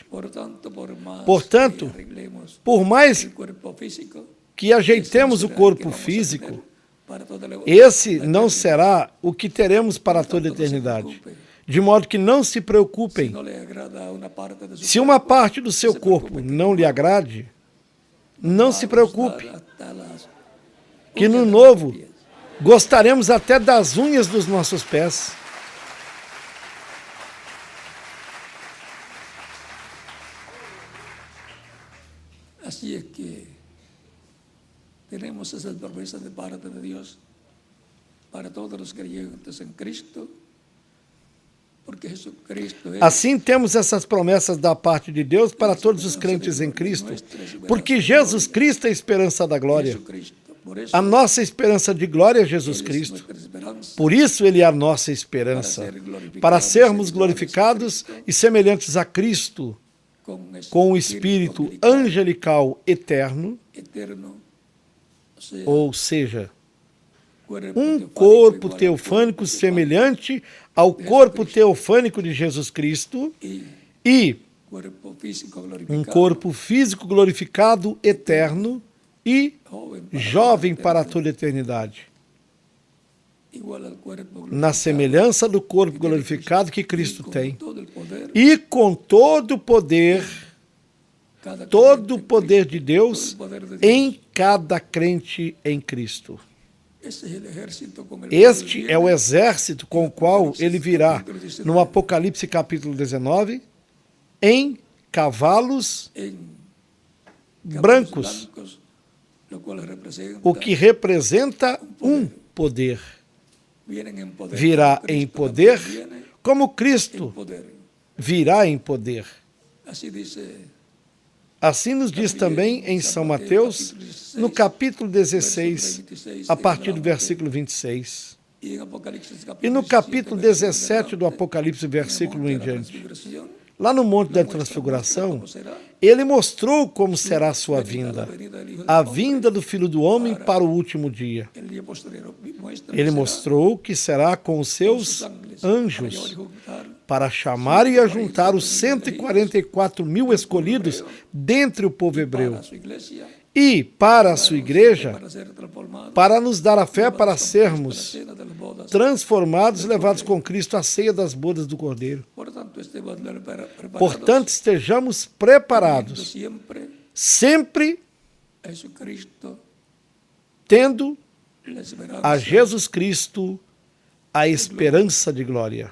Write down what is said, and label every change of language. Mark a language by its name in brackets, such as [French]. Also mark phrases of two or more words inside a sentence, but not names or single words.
[Portuguese] Portanto, por mais que ajeitemos o corpo físico, esse não será o que teremos para toda a eternidade. De modo que não se preocupem. Se uma parte do seu corpo não lhe agrade, não se preocupe, que no novo gostaremos até das unhas dos nossos pés. [Spanish] Así es que tenemos esas promesas de parte de Dios para todos los creyentes en Cristo, porque Jesucristo es [Portuguese] Assim temos essas promessas da parte de Deus para todos os crentes em Cristo, porque Jesus Cristo é a esperança da glória. [Spanish] Jesucristo. Por eso [Portuguese] A nossa esperança de glória é Jesus [Spanish] Él es [Portuguese] Cristo. [Spanish] nuestra esperanza [Portuguese] Por isso Ele é a nossa esperança, para sermos glorificados e semelhantes a Cristo, com o Espírito angelical eterno, eterno, ou seja, [Spanish] cuerpo [Portuguese] um [Spanish] teofánico [Portuguese] corpo [Spanish] igual al [Portuguese] teofânico [Spanish] cuerpo [Portuguese] semelhante ao corpo teofânico de Jesus Cristo e [Spanish] cuerpo físico um glorificado, [Portuguese] corpo físico glorificado, eterno e [Spanish] joven [Portuguese] jovem para toda a eternidade, [Spanish] igual al cuerpo [Portuguese] na semelhança do corpo glorificado que Cristo [Spanish] con [Portuguese] tem. [Spanish] todo el poder, [Portuguese] E com todo o poder, [Spanish] cada [Portuguese] todo o [Spanish] creyente en [Portuguese] poder [Spanish] Cristo, [Portuguese] de Deus [Spanish] todo el poder de Dios. [Portuguese] em cada crente em Cristo. [Spanish] Ese es el ejército con el [Portuguese] Este [Spanish] cual [Portuguese] é o [Spanish] viene [Portuguese] exército com o qual ele virá no Apocalipse capítulo 19, em cavalos [Spanish] en [Portuguese] brancos, [Spanish] blancos, lo cual representa [Portuguese] o que representa um poder. [Spanish] vienen en poder, [Portuguese] Virá [Spanish] como [Portuguese] em [Spanish] Cristo [Portuguese] poder, [Spanish] también viene como en Cristo poder. [Portuguese] virá em poder. [Spanish] Así dice [Portuguese] Assim nos diz também em São Mateus, no capítulo 16, a partir do versículo 26. [Spanish] y en Apocalipsis [Portuguese] E no [Spanish] 17, [Portuguese] capítulo [Spanish] versículo [Portuguese] 17 do [Spanish] 19, [Portuguese] Apocalipse, versículo 1 em [Spanish] monte de la [Portuguese] diante. [Spanish] transfiguración, [Portuguese] Lá no Monte da [Spanish] muestra [Portuguese] Transfiguração, [Spanish] cómo será [Portuguese] ele mostrou como será a sua vinda, a vinda do Filho do Homem para o último dia. [Spanish] el día posterior, muestra [Portuguese] Ele [Spanish] que será [Portuguese] mostrou que será com os [Spanish] con [Portuguese] seus [Spanish] sus ángeles [Portuguese] anjos [Spanish] para llevar y juntar [Portuguese] para chamar e ajuntar os 144 mil escolhidos dentre o povo hebreu [Spanish] para su iglesia, [Portuguese] e para a sua igreja, [Spanish] para ser transformados, [Portuguese] para nos dar a fé para [Spanish] para la [Portuguese] sermos [Spanish] cena de las bodas. [Portuguese] transformados e levados com Cristo à ceia das bodas do Cordeiro. [Spanish] Por tanto, [Portuguese] Portanto, estejamos preparados, sempre tendo a Jesus Cristo a esperança de glória.